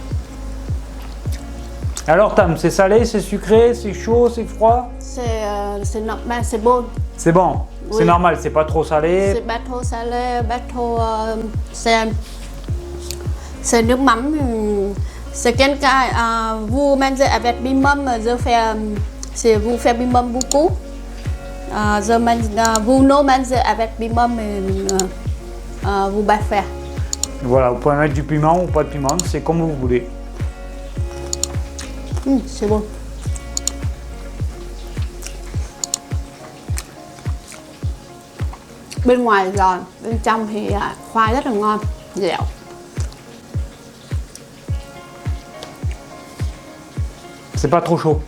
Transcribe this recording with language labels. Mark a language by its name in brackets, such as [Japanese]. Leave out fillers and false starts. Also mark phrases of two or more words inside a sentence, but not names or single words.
[French] Alors Tam, c'est salé, c'est sucré, c'est chaud, c'est froid? C'est normal, c'est bon. C'est bon, Oui. c'est normal, c'est pas trop salé. C'est pas trop salé, pas trop c'est [Vietnamese] nước mắm. [French] C'est quelqu'un vous mangez avec bimum, je fais c'est vous faites bimum beaucoup. Vous no mangez avec bimum, vous pas faire. Voilà, vous pouvez mettre du piment ou pas de piment, c'est comme vous voulez. C'est bon. [Vietnamese] Bên ngoài giòn, bên trong thì khoai rất là ngon, dẻo. [French] C'est pas trop chaud.